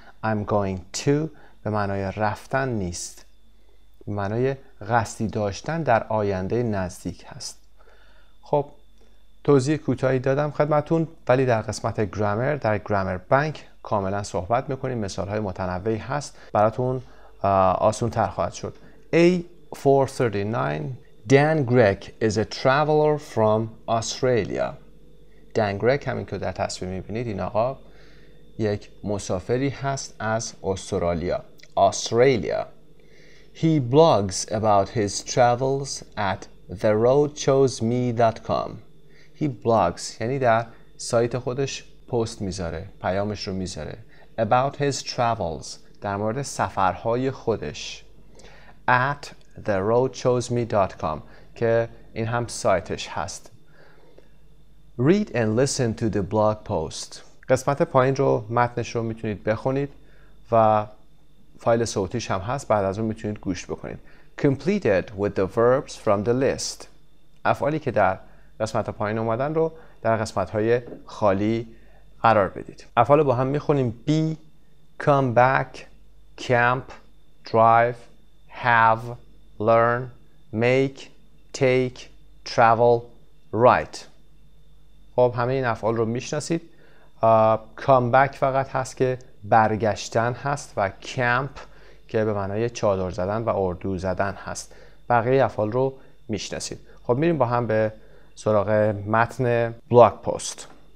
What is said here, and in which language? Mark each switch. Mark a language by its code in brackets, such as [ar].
[en] I'm going to [fa] به معنای رفتن نیست، به معنای قصدی داشتن در آینده نزدیک هست. خب توضیح کوتاهی دادم خدمتون، ولی در قسمت گرامر در گرامر بانک کاملا صحبت میکنیم. مثال های متنوعی هست، براتون آسون تر خواهد شد. [en] A439 Dan Gregg is a traveler from Australia. [fa] Dan Gregg همین که در تصویر میبینید این آقا یک مسافری هست از استرالیا. [en] Australia. He blogs about his travels at theroadchoseme.com. He blogs [fa] یعنی در سایت خودش پست میذاره، پیامش رو میذاره. [en] About his travels [fa] در مورد سفرهای خودش. At theroadchoseme.com که این هم سایتش هست. [en] Read and listen to the blog post. [fa] قسمت پایین رو متنش رو میتونید بخونید و فایل صوتیش هم هست، بعد از اون میتونید گوش بکنید. [en] Completed with the verbs from the list. [fa] افعالی که در قسمت پایین اومدن رو در قسمت های خالی قرار بدید. افعال با هم میخونیم. [en] be, come back, camp, drive, have, learn, make, take, travel, write. [fa] خب همه این افعال رو میشناسید. come back فقط هست که برگشتن هست و camp که به معنای چادر زدن و اردو زدن هست. بقیه افعال رو میشناسید. خب میریم با هم به سراغ متن بلاگ پست.